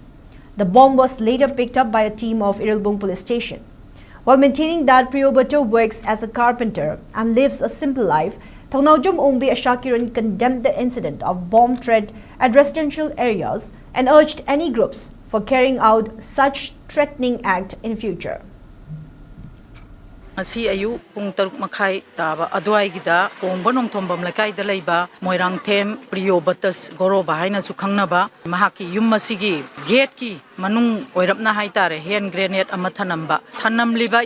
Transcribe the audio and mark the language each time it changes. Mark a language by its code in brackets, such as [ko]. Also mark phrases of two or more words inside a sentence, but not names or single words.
[en] The bomb was later picked up by a team of Irilbung police station. While maintaining that Priyobato works as a carpenter and lives a simple life, Thongnaujum Ongbi Ashakiran condemned the incident of bomb threat at residential areas and urged any groups for carrying out such threatening act in future. [mni] Asi ayu pung taruk makai taba adwai gida pung bonong thombam lakai da leiba moirang them Priyobatas goroba haina su khangnaba mahaki yum masigi gate ki manung oirapna haitare [en] hand grenade [mni] amathanamba thanam liba